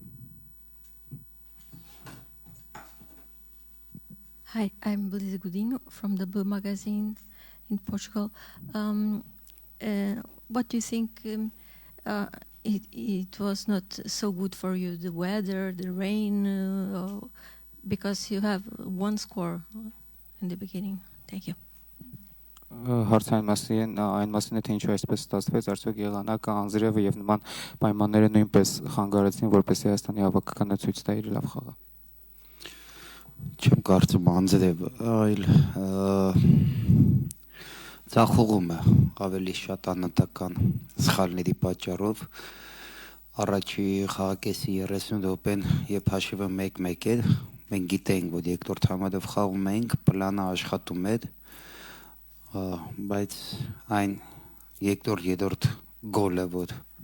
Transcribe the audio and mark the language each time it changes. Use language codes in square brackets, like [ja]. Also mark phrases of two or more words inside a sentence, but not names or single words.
[en] Hi, I'm Belisa Godinho from the Blue Magazine in Portugal. What do you think it was not so good for you, the weather, the rain, because you have one score in the beginning? Thank you. [hy] Հարցային մասին այն մասին է թե ինչու այսպես ստացվեց, արդյոք եղանակը, անձրևը եւ նման պայմանները նույնպես խանգարեցին, որպեսզի Հայաստանի հավաքականը ցույց տա իր լավ խաղը. Չեմ կարծում անձրև, այլ ցախողումը ավելի շատ անհատական սխալների պատճառով առաջի խաղակեսի 30 րոպեն երբ հաշիվը 1-1 էր, մենք գիտենք, որ երկրորդ համարով խաղում էինք, պլանը աշխատում էր, բայց այն երրորդ գոլը, որ